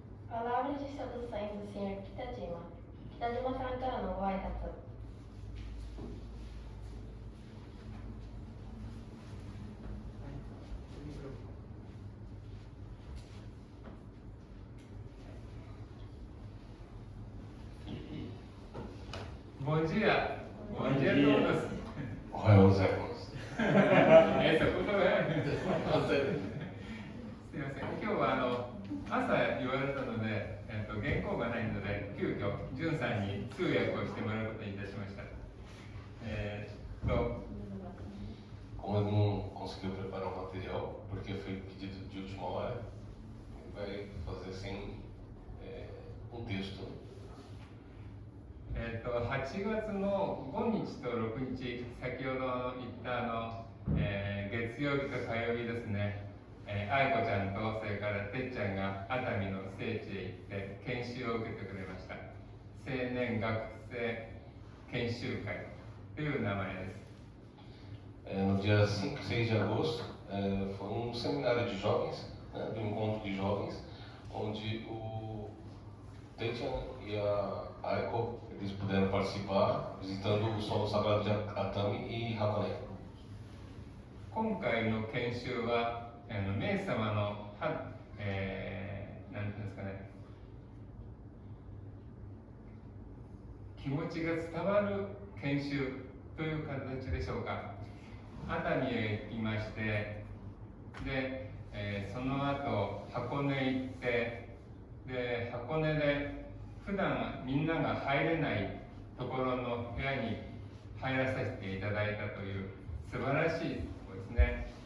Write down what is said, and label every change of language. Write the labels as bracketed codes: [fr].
[pt] Palavras de seduções do Sr. Kitajima. [ja] Kitajima-sanからのご挨拶。 [pt] Bom dia. Bom dia a todos. [ja] おはようございます。そこね。すみません。今日は朝言われたので、原稿がないので、急遽じゅんさんに通訳をしてもらうことにいたしました。 [pt] Como ele não conseguiu preparar o material, porque foi pedido de última hora, ele vai fazer sem um texto. [ja] 8月の5日と6日、先ほど言った月曜日と火曜日ですね、愛子ちゃんとそれからてっちゃんが熱海の聖地へ行って研修を受けてくれました。青年学生研修会という名前です。 [pt] No dia 5 e 6 de agosto, foi seminário de jovens, né, do encontro de jovens, onde o Teichan e a Aiko eles puderam participar, visitando o solo sagrado de Atami e Hakone. [ja] 今回の研修は、メイ様のなんていうんですかね、気持ちが伝わる研修という形でしょうか。熱海へ行きまして、で、その後箱根行って、で箱根で普段みんなが入れないところの部屋に入らさせていただいたという素晴らしいところですね。